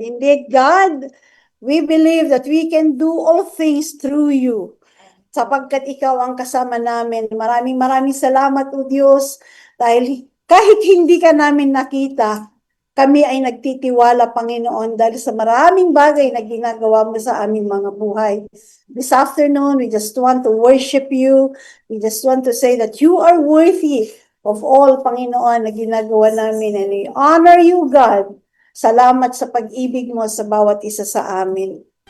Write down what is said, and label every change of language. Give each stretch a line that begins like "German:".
English: Indeed, God, we believe that we can do all things through you.
Filipino: Sapagkat ikaw ang kasama namin. Maraming salamat, O Diyos, dahil kahit hindi ka namin nakita, kami ay nagtitiwala, Panginoon, dahil sa maraming bagay na ginagawa mo sa aming mga buhay.
English: This afternoon, we just want to worship you. We just want to say that you are worthy of all, Panginoon,
Filipino: na ginagawa namin.
English: And we honor you, God.
Filipino: Salamat sa pag-ibig mo sa bawat isa sa amin.